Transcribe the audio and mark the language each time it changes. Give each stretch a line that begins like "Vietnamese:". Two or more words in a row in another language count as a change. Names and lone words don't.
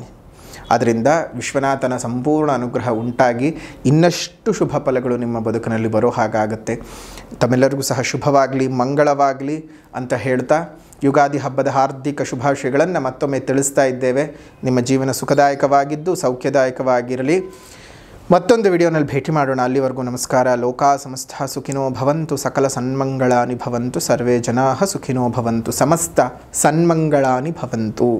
Kannada: ಅದರಿಂದ ವಿಶ್ವನಾಥನ ಸಂಪೂರ್ಣ ಅನುಗ್ರಹ ಉಂಟಾಗಿ ಇನ್ನಷ್ಟು ಶುಭ ಫಲಗಳು ನಿಮ್ಮ ಬದುಕಿನಲ್ಲಿ ಬರೋ ಹಾಗಾಗುತ್ತೆ. ತಮ್ಮೆಲ್ಲರಿಗೂ ಸಹ ಶುಭವಾಗಲಿ, ಮಂಗಳವಾಗಲಿ ಅಂತ ಹೇಳ್ತಾ ಯುಗಾದಿ ಹಬ್ಬದ ಹಾರ್ದಿಕ ಶುಭಾಶಯಗಳನ್ನು ಮತ್ತೊಮ್ಮೆ ತಿಳಿಸ್ತಾ ಇದ್ದೇವೆ. ನಿಮ್ಮ ಜೀವನ ಸುಖದಾಯಕವಾಗಿದ್ದು ಸೌಖ್ಯದಾಯಕವಾಗಿರಲಿ. ಮತ್ತೊಂದು ವಿಡಿಯೋನಲ್ಲಿ ಭೇಟಿ ಮಾಡೋಣ. ಅಲ್ಲಿವರೆಗೂ ನಮಸ್ಕಾರ.
Sanskrit: ಲೋಕಾ ಸಮಸ್ತ ಸುಖಿನೋ ಭವಂತು, ಸಕಲ ಸನ್ಮಂಗಳಾನಿ ಭವಂತು, ಸರ್ವೇ ಜನಾಃ ಸುಖಿನೋ ಭವಂತು, ಸಮಸ್ತ ಸನ್ಮಂಗಳಾನಿ ಭವಂತು.